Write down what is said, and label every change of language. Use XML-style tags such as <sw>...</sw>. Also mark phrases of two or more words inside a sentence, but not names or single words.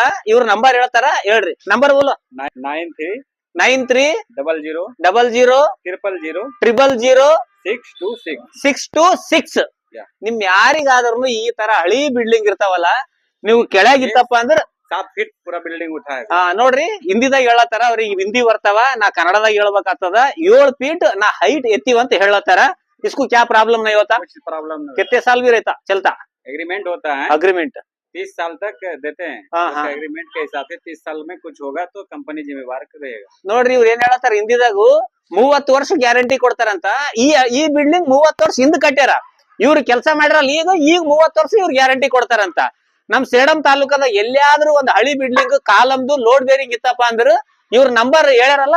<kn>ಇವ್ರ ನಂಬರ್ ಹೇಳ್ತಾರ, ಹೇಳ್ರಿ.</kn> <hi>नंबर बोलो.</hi> <kn>93000000000626. ನಿಮ್ ಯಾರಿಗಾದ್ರೂ ಈ ತರ ಹಳಿ ಬಿಲ್ಡಿಂಗ್ ಇರ್ತಾವಲ್ಲ, ನೀವು ಕೆಳಗಿತ್ತಪ್ಪ ಅಂದ್ರ</kn> <hi>7 फीट पूरा बिल्डिंग उठाया.</hi> <kn>ನೋಡ್ರಿ ಹಿಂದಿದಾಗ ಹೇಳತ್ತಾರ. ಅವ್ರಿಗೆ ಹಿಂದಿ ಬರ್ತಾವ, ನಾ ಕನ್ನಡದಾಗ ಹೇಳ್ಬೇಕಾಗ್ತದ. 7 ಫೀಟ್ ನಾ ಹೈಟ್ ಎತ್ತೀವ ಅಂತ ಹೇಳತ್ತಾರ.</kn> <hi>इसको क्या प्रॉब्लम नहीं होता? कुछ प्रॉब्लम नहीं. कितने साल भी रहता चलता? एग्रीमेंट होता है. अग्रीमेंट 30 साल तक देते हैं. एग्रीमेंट के हिसाब से 30 साल में कुछ होगा तो कंपनी जिम्मेवार रहेगा.</hi> <kn>ನೋಡ್ರಿ ಇವ್ರು ಏನ್ ಹೇಳತ್ತಾರ ಹಿಂದಿದಾಗು 30 ವರ್ಷ ಗ್ಯಾರಂಟಿ ಕೊಡ್ತಾರಂತ. ಈ ಬಿಲ್ಡಿಂಗ್ 30 ವರ್ಷ ಹಿಂದ್ ಕಟ್ಟ್ಯಾರ. ಇವ್ರು ಕೆಲಸ ಮಾಡ್ಯಾರಲ್ಲ, ಈಗ 30 ವರ್ಷ ಇವ್ರು ಗ್ಯಾರಂಟಿ ಕೊಡ್ತಾರಂತ. ನಮ್ ಸೇಡಂ ತಾಲೂಕದ ಎಲ್ಲಿಯಾದ್ರೂ ಒಂದು ಹಳಿ ಬಿಲ್ಡಿಂಗ್ ಕಾಲಮ್ದು</kn> <en>load bearing</en> <kn>ಇತ್ತಪ್ಪ ಅಂದ್ರ ಇವ್ರ ನಂಬರ್ ಹೇಳ್ಯಾರಲ್ಲ.</kn>